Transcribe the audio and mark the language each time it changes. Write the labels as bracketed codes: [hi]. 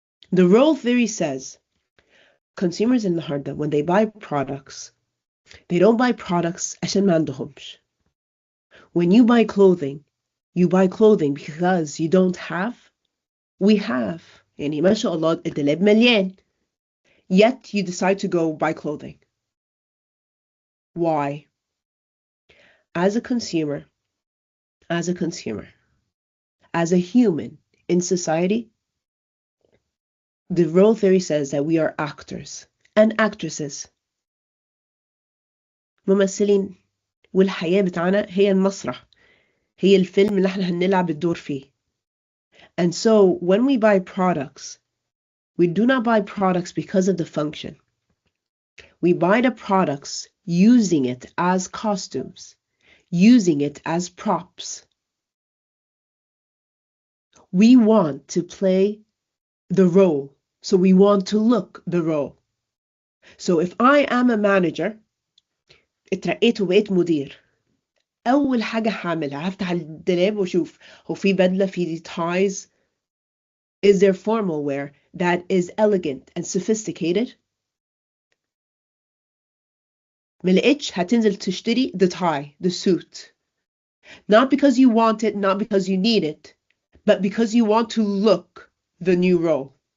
[en] The role theory says consumers in [ar] النهارده [en] when they buy products, they don't buy products [ar] عشان ما عندهمش. [en] When you buy clothing because you don't have. We have. [ar] يعني ما شاء الله الدولاب مليان. [en] Yet you decide to go buy clothing. Why? As a consumer, as a human in society, the role theory says that we are actors and actresses. [ar] ممثلين. والحياة بتاعنا هي المسرح. هي الفيلم اللي احنا هنلعب الدور فيه. [en] And so when we buy products, we do not buy products because of the function. We buy the products using it as costumes, using it as props. We want to play the role, so we want to look the role. So if I am a manager, [ar] اترقيت وبقيت مدير. [en] أول حاجة هعملها هفتح الدولاب وأشوف هو في بدلة في ties. Is there formal wear that is elegant and sophisticated? [ar] ملقتش هتنزل تشتري [en] the tie, the suit. Not because you want it, not because you need it, but because you want to look the new role.